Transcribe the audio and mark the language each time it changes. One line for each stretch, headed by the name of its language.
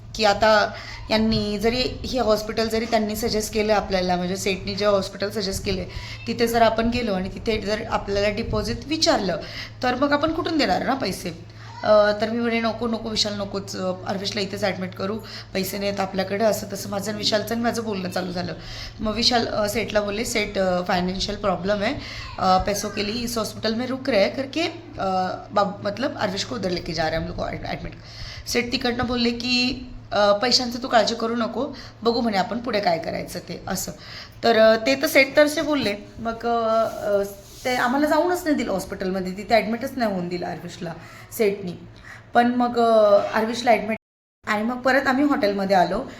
Marathi: की आता यांनी जरी हे हॉस्पिटल जरी त्यांनी सजेस्ट केलं आपल्याला, म्हणजे सेटनी जे हॉस्पिटल सजेस्ट केले तिथे जर आपण गेलो आणि तिथे जर आपल्याला डिपॉझिट विचारलं तर मग आपण कुठून देणार ना पैसे. तर मी म्हणे नको विशाल नकोच, अर्विशला इथेच ॲडमिट करू, पैसे नाहीत आपल्याकडे, असं तसं माझं आणि विशालचं आणि माझं बोलणं चालू झालं. मग विशाल सेठला बोलले
Hindi: सेठ फाइनेंशियल प्रॉब्लम है, पैसों के लिए इस हॉस्पिटल में रुक रहे हैं करके मतलब अर्विश को उधर लेके जा रहे हैं हम लोग ॲडमिट.
Marathi: सेठ तिकडनं बोलले की पैशांचं तू काळजी करू नको, बघू म्हणे आपण पुढे काय करायचं ते असं. तर ते तर सेठ तरसे बोलले. मग ते आम्हाला जाऊनच नाही दिलं हॉस्पिटलमध्ये, तिथे ॲडमिटच नाही होऊन दिलं अर्विशला सेठनी. पण मग अर्विशला ॲडमिट आणि मग परत आम्ही हॉटेलमध्ये आलो.